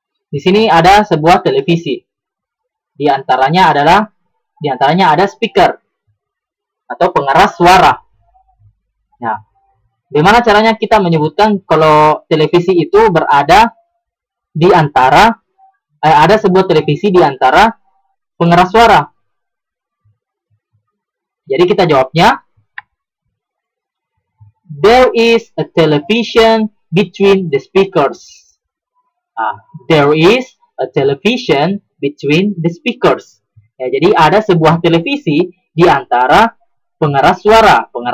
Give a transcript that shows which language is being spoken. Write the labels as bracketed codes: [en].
[id] Di sini ada sebuah televisi. Di antaranya ada speaker atau pengeras suara. Nah, bagaimana caranya kita menyebutkan kalau televisi itu berada di antara ada sebuah televisi di antara pengeras suara? Jadi kita jawabnya [en] there is a television between the speakers. There is a television between the speakers. [id] Ya, jadi ada sebuah televisi di antara pengeras suara.